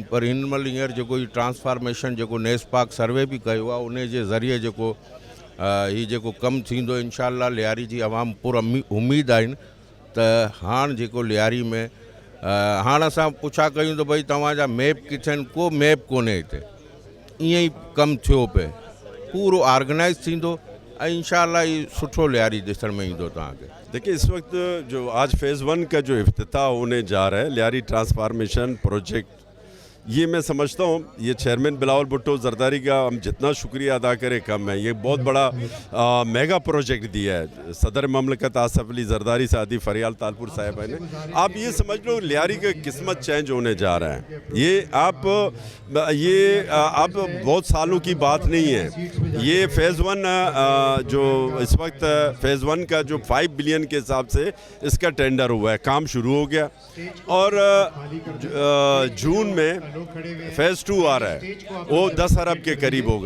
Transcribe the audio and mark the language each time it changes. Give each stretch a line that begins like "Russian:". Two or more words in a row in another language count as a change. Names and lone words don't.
Sindhi: पर हिन महिल हींअर जेको ही ट्रांसफॉर्मेशन जेको नेस्पाक सर्वे बि कयो आहे, उन जे ज़रिए जेको ही जेको कमु थींदो, इंशाअल्लाह लियारी जी आवाम पूरा उमेद आहिनि त हाणे जेको लियारी में हाणे असां पुछा कयूं त भई तव्हांजा मैप किथे आहिनि, को मैप कोन्हे हिते। ईअं ई कमु थियो पिए, पूरो ऑर्गेनाइज़ थींदो ऐं इंशाअल्लाह ही सुठो लियारी ॾिसण में ईंदो तव्हांखे।
Urdu: دیکھیے، اس وقت جو آج فیز 1 کا جو افتتاح ہونے جا رہا ہے لیاری ٹرانسفارمیشن پروجیکٹ، یہ میں سمجھتا ہوں یہ چیئرمین بلاول بھٹو زرداری کا ہم جتنا شکریہ ادا کریں کم ہے. یہ بہت بڑا
English: mega project
Urdu: دیا ہے صدر مملکت آصف علی زرداری سادی فریال تالپور صاحبہ نے. آپ یہ سمجھ لو لیاری کا قسمت چینج ہونے جا رہا ہے. یہ آپ بہت سالوں کی بات نہیں ہے. یہ فیز 1 جو اس وقت فیز 1 کا جو 5 بلین کے حساب سے اس کا ٹینڈر ہوا ہے، کام شروع ہو گیا اور جون میں فیز 2 آ رہا ہے، وہ 10 ارب کے قریب ہوگا.